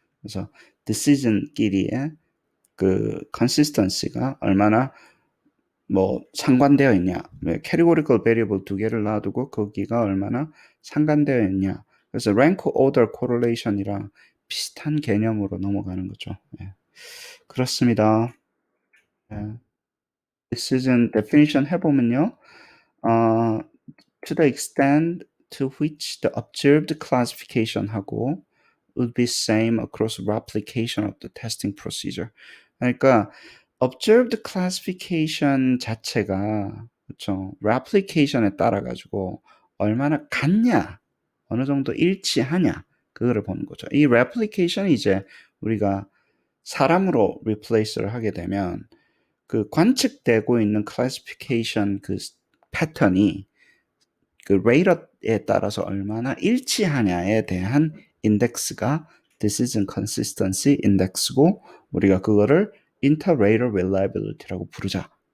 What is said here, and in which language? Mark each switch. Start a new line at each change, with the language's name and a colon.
Korean: 그래서 decision끼리의 그 consistency가 얼마나 상관되어 있냐, categorical variable 두 개를 놔두고 거기가 얼마나 상관되어 있냐, 그래서 rank order correlation이랑 비슷한 개념으로 넘어가는 거죠. 예. 그렇습니다. 예.
English: decision definition
Korean: 해보면요, 어,
English: to the extent to which the observed classification 하고 would be same across replication of the testing procedure.
Korean: 그러니까 observed classification 자체가, 그렇죠, replication에 따라 가지고 얼마나 같냐, 어느 정도 일치하냐, 그거를 보는 거죠. 이 replication이 이제 우리가 사람으로 replace를 하게 되면 그 관측되고 있는 클래시피케이션 그 패턴이 그 레이더에 따라서 얼마나 일치하냐에 대한 인덱스가 Decision Consistency Index고, 우리가 그거를 Inter-Rater Reliability라고 부르자.